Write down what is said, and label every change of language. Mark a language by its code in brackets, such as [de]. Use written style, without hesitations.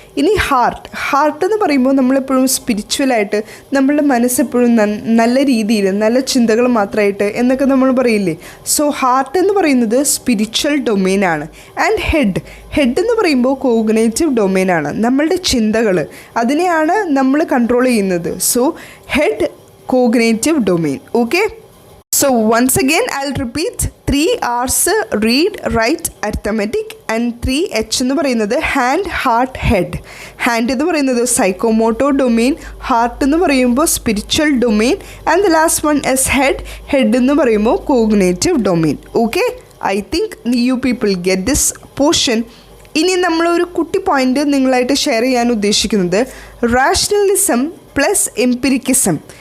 [ml] ഇനി ഹാർട്ട് എന്ന് പറയുമ്പോൾ നമ്മളെപ്പോഴും സ്പിരിച്വലായിട്ട് നമ്മളുടെ മനസ്സെപ്പോഴും നല്ല രീതിയിൽ നല്ല ചിന്തകൾ മാത്രമായിട്ട് എന്നൊക്കെ നമ്മൾ പറയില്ലേ. സോ ഹാർട്ട് എന്ന് പറയുന്നത് സ്പിരിച്വൽ ഡൊമെയിനാണ്. ആൻഡ് ഹെഡ് എന്ന് പറയുമ്പോൾ കോഗ്നേറ്റീവ് ഡൊമെയിനാണ്, നമ്മളുടെ ചിന്തകൾ അതിനെയാണ് നമ്മൾ കൺട്രോൾ ചെയ്യുന്നത്. So head, cognitive domain. [en] okay, so once again I'll repeat 3 R's read, write, arithmetic and 3 H [ml] എന്ന് പറയുന്നത് [en] Hand, heart, head. [ml] ഹാൻഡ് എന്ന് പറയുന്നത് സൈക്കോമോട്ടോർ ഡൊമെയിൻ, ഹാർട്ട് എന്ന് പറയുമ്പോൾ spiritual domain [en] and the last one is head [ml] എന്ന് പറയുമ്പോൾ cognitive domain. [en] Okay, I think you people get this portion. [ml] ഇനി നമ്മളൊരു കുട്ടി പോയിൻ്റ് നിങ്ങളായിട്ട് ഷെയർ ചെയ്യാൻ ഉദ്ദേശിക്കുന്നത് റാഷണലിസം പ്ലസ് എംപിരിക്കിസം.